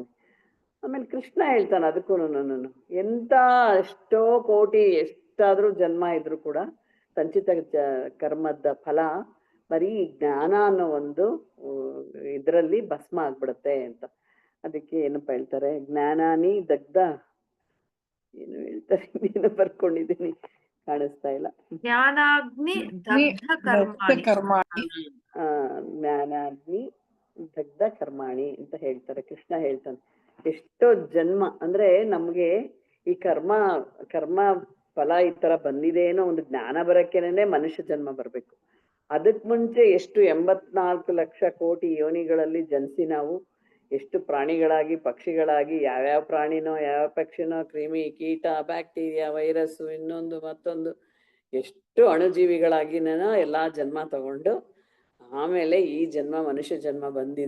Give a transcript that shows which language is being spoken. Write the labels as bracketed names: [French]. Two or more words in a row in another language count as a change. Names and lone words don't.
[Kannada] ಆಮೇಲೆ ಕೃಷ್ಣ ಹೇಳ್ತಾನೆ ಅದಕ್ಕೂ, ಎಂತ ಎಷ್ಟೋ ಕೋಟಿ ಎಷ್ಟಾದ್ರೂ ಜನ್ಮ ಇದ್ರು ಕೂಡ ಸಂಚಿತ ಕರ್ಮದ ಫಲ ಬರೀ ಜ್ಞಾನ ಅನ್ನೋ ಒಂದು ಇದ್ರಲ್ಲಿ ಭಸ್ಮ ಆಗ್ಬಿಡತ್ತೆ ಅಂತ. ಅದಕ್ಕೆ ಏನಪ್ಪ ಹೇಳ್ತಾರೆ, [Sanskrit] ಜ್ಞಾನಾನಿ ದಗ್ಧ, [Kannada] ಏನು ಹೇಳ್ತಾರೆ, ಏನು ಬರ್ಕೊಂಡಿದ್ದೀನಿ ಕಾಣಿಸ್ತಾ ಇಲ್ಲ, [Sanskrit] ಜ್ಞಾನಾಗ್ನಿ ದಗ್ಧ ಕರ್ಮಾಣಿ. ಜ್ಞಾನಾಗ್ನಿ ದಗ್ಧ ಕರ್ಮಾಣಿ [Kannada] ಅಂತ ಹೇಳ್ತಾರೆ. ಕೃಷ್ಣ ಹೇಳ್ತಾನೆ ಎಷ್ಟೋ ಜನ್ಮ ಅಂದ್ರೆ ನಮ್ಗೆ ಈ ಕರ್ಮ ಫಲ ಈ ತರ ಬಂದಿದೆ ಏನೋ ಒಂದು ಜ್ಞಾನ ಬರಕ್ಕೇನೆ ಮನುಷ್ಯ ಜನ್ಮ ಬರ್ಬೇಕು. ಅದಕ್ ಮುಂಚೆ ಎಷ್ಟು 84 ಲಕ್ಷ ಕೋಟಿ ಯೋನಿಗಳಲ್ಲಿ ಜನಿಸಿ ನಾವು ಎಷ್ಟು ಪ್ರಾಣಿಗಳಾಗಿ ಪಕ್ಷಿಗಳಾಗಿ, ಯಾವ್ಯಾವ ಪ್ರಾಣಿನೋ ಯಾವ ಪಕ್ಷಿನೋ, ಕ್ರಿಮಿ ಕೀಟ [English] bacteria virus [Kannada] ಇನ್ನೊಂದು ಮತ್ತೊಂದು ಎಷ್ಟು ಅಣುಜೀವಿಗಳಾಗಿನೇನೋ ಎಲ್ಲಾ ಜನ್ಮ ತಗೊಂಡು ಆಮೇಲೆ ಈ ಜನ್ಮ ಮನುಷ್ಯ ಜನ್ಮ ಬಂದಿದೆ.